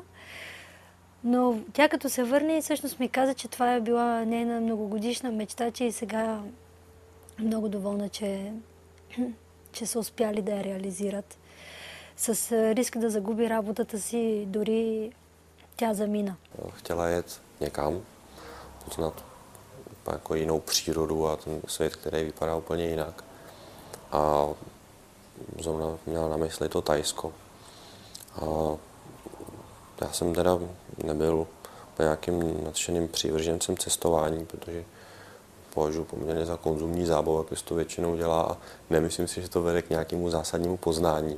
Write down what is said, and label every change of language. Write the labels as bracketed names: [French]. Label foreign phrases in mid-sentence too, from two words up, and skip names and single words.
[Bulgarian] Но тя като се върне, всъщност ми каза, че това е била нейна многогодишна мечта, че и сега е много доволна, че са успяли да я реализират. С риск да загуби работата си, дори тя замина. [Czech] Chtěla jet někam, poznat jako jinou přírodu a ten svět, který vypadá úplně jinak. A zrovna měla na mysli to Thajsko. A já jsem teda nebyl nějakým nadšeným přívržencem cestování, protože považuji poměrně za konzumní zábavu, jak to většinou dělá, a nemyslím si, že to vede k nějakému zásadnímu poznání.